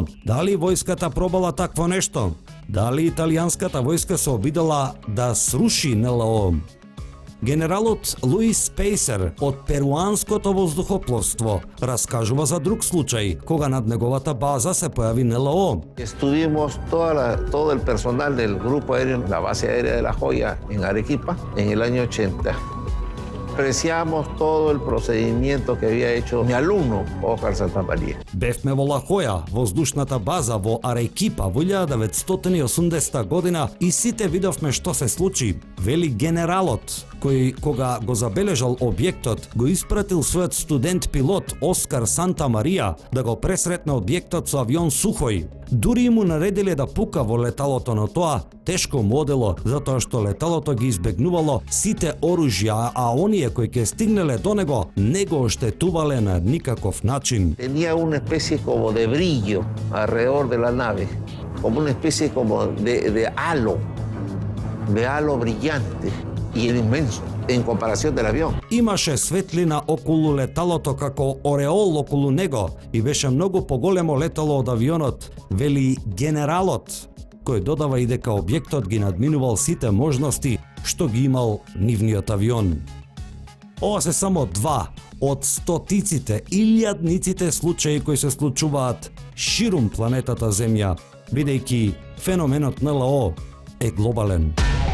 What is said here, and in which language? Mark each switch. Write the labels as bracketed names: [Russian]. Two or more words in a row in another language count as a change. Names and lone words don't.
[Macedonian] Дали војската пробала такво нешто? Дали италијанската војска се обидела да сруши НЛО? Генералот Луис Пейсер од перуанското воздухопловство раскажува за друг случај, кога над неговата база се појави НЛО. [Spanish] Estuvimos todo el personal del grupo aéreo, la base aérea de La Joya en Arequipa, en el año 80. Apreciamos todo el procedimiento que había hecho mi alumno, Óscar Santamaría. [Macedonian] Бевме во Ла Хоја, воздушната база во Арекипа во 1980 година и сите видовме што се случи, вели генералот, кој кога го забележал објектот, го испратил својот студент пилот Оскар Санта Марија да го пресретне објектот со авион Сухој. Дури му наредиле да пука во леталото, но тоа тешко му одело, затоа што леталото ги избегнувало сите оружја, а оние кои ќе стигнеле до него не го оштетувале на никаков начин. [Spanish] Tenía una especie como de brillo alrededor de la nave, como una especie como de halo brillante y era inmenso en comparación del avión. [Macedonian] Имаше светлина околу леталото како ореол околу него и беше многу поголемо летало од авионот, вели генералот, кој додава и дека објектот ги надминувал сите можности што ги имал нивниот авион. Ова се само два од стотиците, илјадниците случаи кои се случуваат ширум планетата Земја, бидејќи феноменот НЛО е глобален.